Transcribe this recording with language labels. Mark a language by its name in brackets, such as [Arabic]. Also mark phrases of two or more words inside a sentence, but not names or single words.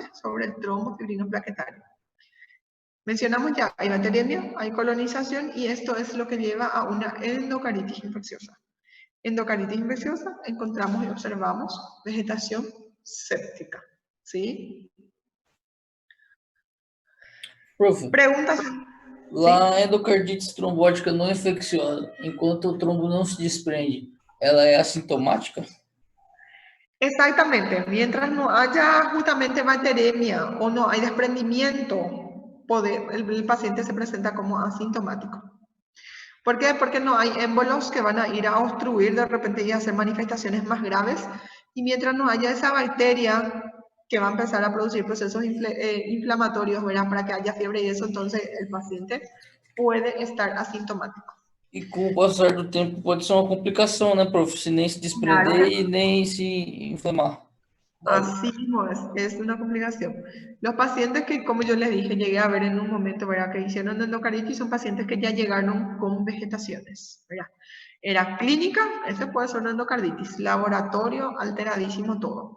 [Spanish] Sobre el trombo fibrino plaquetario. Mencionamos ya, hay bacteriemia, hay colonización, y esto es lo que lleva a una endocarditis infecciosa. Endocarditis infecciosa, encontramos y observamos vegetación séptica, ¿sí? [Portuguese] Prof, [Spanish] Preguntas. [Portuguese] a endocardite trombótica não infecciona, enquanto o trombo não se desprende, ela é assintomática? [Spanish] Exactamente, mientras no haya justamente bacteremia o no hay desprendimiento, el paciente se presenta como asintomático. ¿Por qué? Porque no hay émbolos que van a ir a obstruir de repente y hacer manifestaciones más graves, y mientras no haya esa bacteria que va a empezar a producir procesos inflamatorios, ¿verdad? Para que haya fiebre y eso, entonces el paciente puede estar asintomático. [Portuguese] E com o passar do tempo pode ser uma complicação, né, prof? Se nem se desprender [Spanish] Claro que [Portuguese] e nem se inflamar. [Spanish] Vale. así mismo es una complicación. Los pacientes que, como yo les dije, llegué a ver en un momento, ¿verdad? Que hicieron endocarditis son pacientes que ya llegaron con vegetaciones, ¿verdad? Era clínica, ese puede ser una endocarditis, laboratorio, alteradísimo todo.